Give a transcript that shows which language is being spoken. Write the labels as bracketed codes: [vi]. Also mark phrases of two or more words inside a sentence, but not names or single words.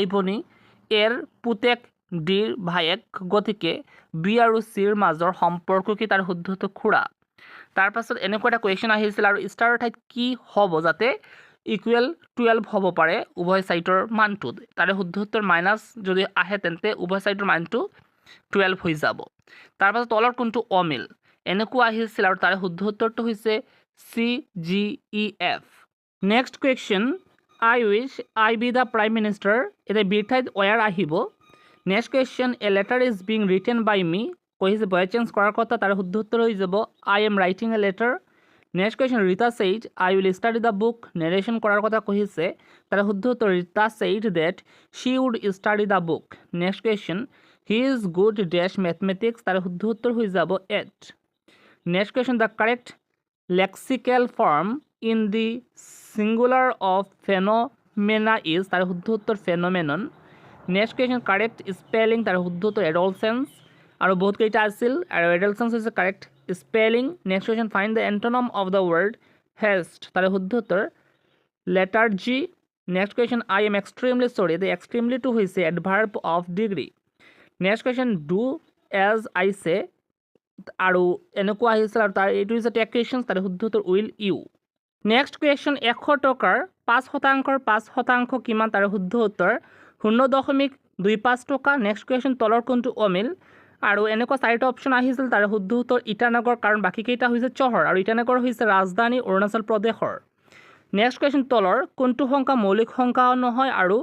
[as] ভনী এৰ পুতেক ডিৰ ভায়েক গতিকে বি আৰু চিৰ মাজৰ সম্পৰ্ক কি তাৰ শুদ্ধ উত্তৰ খুৰা তাৰপাছত এনেকুৱা এটা কুৱেশ্যন আহিছিল আৰু ষ্টাৰৰ ঠাইত কি হ'ব যাতে =12 হ'ব পাৰে উভয় সাইডৰ মানটো তাৰে শুদ্ধ উত্তৰ মাইনাছ যদি আহে তেন্তে উভয় সাইডৰ মানটো 12 হৈ যাব তাৰপাছত তলৰ কোনটো অমিল এনেকুৱা আহিছিল আৰু তাৰে শুদ্ধ উত্তৰটো হৈছে [en] CGEF next question I wish I be the prime minister [as] এতিয়া বিৰ ঠাইত [en] where আহিব next question a letter is being written by me কৈছে voice change [as] কৰাৰ কথা তাৰ শুদ্ধ উত্তৰ হৈ যাব [en] I am writing a letter next question ৰীতা said I will study the book নেৰেশ্যন [as] কৰাৰ কথা কৈছে তাৰ শুদ্ধ উত্তৰ [en] ৰীতা said that she would study the book next question he is good dash mathematics [as] তাৰ শুদ্ধ উত্তৰ হৈ যাব [en] 8 next question the correct lexical form in the singular of phenomena is [as] তাৰ শুদ্ধ উত্তৰ [en] phenomenon next question correct spelling [as] তাৰ শুদ্ধ উত্তৰ [en] adolescence [as] আৰু বহুত কেইটা আছিল আৰু [en] adolescence is correct spelling next question find the antonym of the word haste [as] তাৰ শুদ্ধ উত্তৰ [en] lethargy next question I am extremely sorry the extremely to হৈছে adverb of degree next question do as I say [as] আৰু এনেকুৱা আহিছিল আৰু তাৰ এইটো হৈছে [en] tag question [as] তাৰ শুদ্ধ উত্তৰ [en] will you next question [as] 100 টকাৰ 5% 5% কিমান তাৰ শুদ্ধ উত্তৰ 0.25 টকা [en] next question [as] তলৰ কোনটো অমিল আৰু এনেকুৱা চাৰিটা অপশ্যন আহিছিল তাৰ শুদ্ধ উত্তৰ ইটানগৰ কাৰণ বাকী কেইটা হৈছে চহৰ আৰু ইটানগৰ হৈছে ৰাজধানী অৰুণাচল প্ৰদেশৰ [en] next question [as] তলৰ কোনটো সংখ্যা মৌলিক সংখ্যাও নহয় আৰু